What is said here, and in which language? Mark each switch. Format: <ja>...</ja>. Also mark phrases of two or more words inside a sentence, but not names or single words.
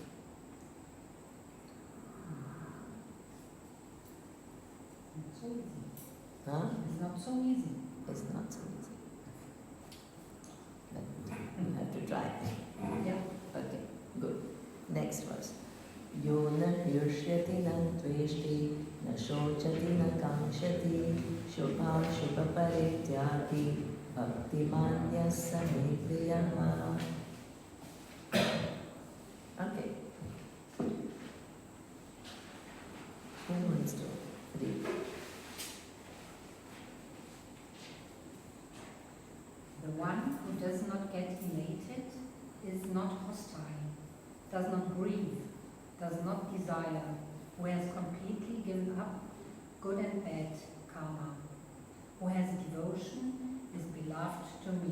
<en>Not so easy. Huh? It's not so easy. It's not so easy. But you have to try. Yeah. Okay, good. Next verse.</en> <sa>यो न हृष्यति न द्वेष्टि न शोचति न काङ्क्षति शुभ शुभ परित्यागी भक्तिमान्यः स मे प्रियः.</sa> <en>Okay. Who wants to read? The one who does not get elated is not hostile, does not grieve, does not desire, who has completely given up good and bad karma, who has devotion, is beloved to me.</en>